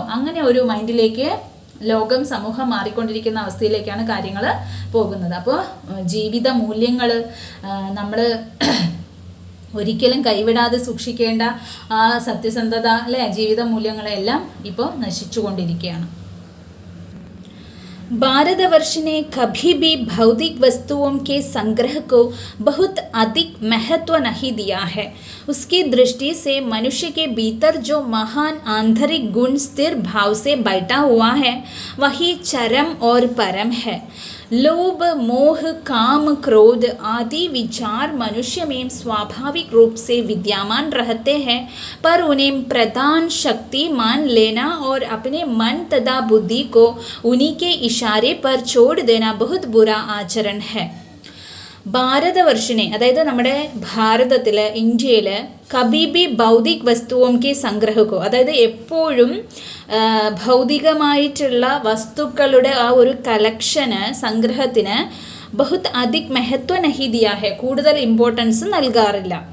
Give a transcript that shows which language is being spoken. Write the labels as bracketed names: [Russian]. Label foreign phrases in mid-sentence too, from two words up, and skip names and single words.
[Malayalam] അങ്ങനെ ഒരു മൈൻഡിലേക്ക് ലോകം, സമൂഹം മാറിക്കൊണ്ടിരിക്കുന്ന അവസ്ഥയിലേക്കാണ് കാര്യങ്ങൾ പോകുന്നത്. അപ്പോൾ ജീവിത മൂല്യങ്ങൾ നമ്മൾ ഒരിക്കലും കൈവിടാതെ സൂക്ഷിക്കേണ്ട ആ സത്യസന്ധത, അല്ലെ, ജീവിത മൂല്യങ്ങളെല്ലാം ഇപ്പോൾ നശിച്ചുകൊണ്ടിരിക്കുകയാണ്. [Hindi] भारतवर्ष ने कभी भी भौतिक वस्तुओं के संग्रह को बहुत अधिक महत्व नहीं दिया है. उसकी दृष्टि से मनुष्य के भीतर जो महान आंतरिक गुण स्थिर भाव से बैठा हुआ है, वही चरम और परम है. लोभ, मोह, काम, क्रोध आदि विचार मनुष्य में स्वाभाविक रूप से विद्यमान रहते हैं, पर उन्हें प्रधान शक्ति मान लेना और अपने मन तथा बुद्धि को उन्हीं के इशारे पर छोड़ देना बहुत बुरा आचरण है. [Malayalam] ഭാരതവർഷിനെ അതായത് നമ്മുടെ ഭാരതത്തിൽ ഇന്ത്യയിൽ [Hindi] कभी भी भौतिक वस्तुओं की संग्रह को [Malayalam] അതായത് എപ്പോഴും ഭൗതികമായിട്ടുള്ള വസ്തുക്കളുടെ ആ ഒരു കളക്ഷന് സംഗ്രഹത്തിന് [Hindi] बहुत अधिक महत्व नहीं दिया है [Malayalam] കൂടുതൽ ഇമ്പോർട്ടൻസ് നൽകാറില്ല.